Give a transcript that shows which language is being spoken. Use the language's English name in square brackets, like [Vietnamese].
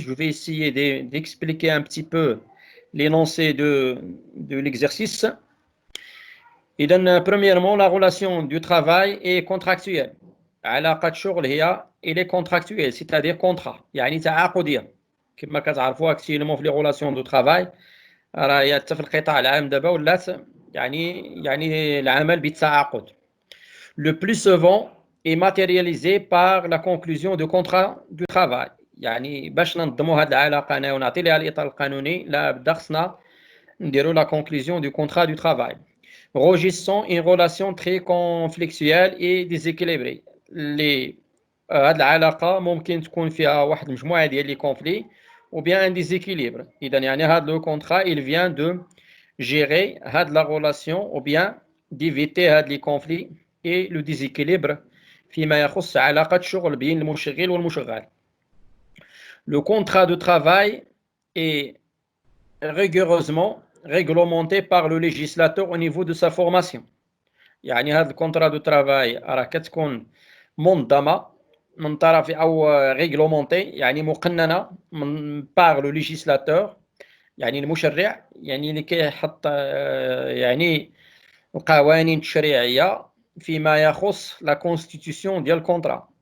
[French] Je vais essayer d'expliquer un petit peu l'énoncé de l'exercice. إذا premièrement la relation du travail est contractuelle. [Arabic] علاقة الشغل هي [French] il est contractuel c'est-à-dire contrat [Arabic] يعني تعاقدية كما كتعرفوا اكتيلمون في لي غولاسيون دو ترافاي راه حتى في القطاع العام دابا ولات يعني العمل بالتعاقد. [French] Le plus souvent est matérialisé par la conclusion du contrat du travail. [Arabic] يعني باش ننظموا هذه العلاقة أنا ونعطي لها الإطار القانوني لا بدا خصنا نديروا [French] la conclusion du contrat du travail. Régissant une relation très conflictuelle et déséquilibrée. [Arabic] هذه العلاقة ممكن تكون فيها واحد المجموعة ديال لي conflits [French] ou bien un déséquilibre. إذا يعني هذا le contrat il vient de gérer هذه la relation ou bien d'éviter هذه les conflits et le déséquilibre [Arabic] فيما يخص علاقة الشغل بين المشغل والمشغل. [French] Le contrat de travail est rigoureusement réglementé par le législateur au niveau de sa formation. [Arabic] يعني هذا الكونترا دو ترافاي راه كتكون منظمة من طرف أو ريغلومونتي يعني مقننة من بار لو ليجيسلاتور يعني المشرع يعني اللي كيحط يعني القوانين التشريعية فيما يخص لا كونستيتيسيون ديال الكونترا.